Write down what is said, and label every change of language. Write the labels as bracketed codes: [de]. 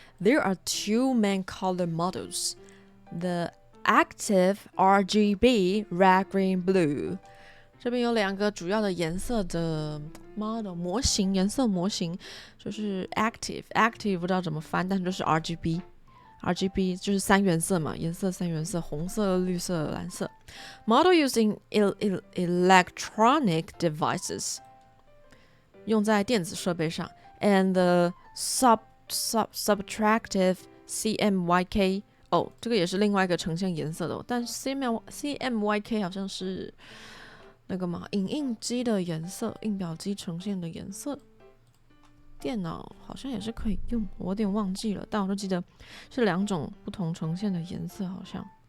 [en] There are two main color models. The active RGB red, green, blue. [zh] 这边有两个主要的颜色的 model 模型，颜色模型就是 active 不知道怎么翻，但就是 RGB 就是三原色嘛，颜色三原色，红色、绿色、蓝色。 [en] Model using electronic devices [zh] 用在电子设备上 [en] ，and the subtractive CMYK。 [zh] 这个也是另外一个呈现颜色的但是 CMYK 好像是那个嘛，影印机的颜色，印表机呈现的颜色。电脑好像也是可以用，我有点忘记了，但我就记得是两种不同呈现的颜色，好像。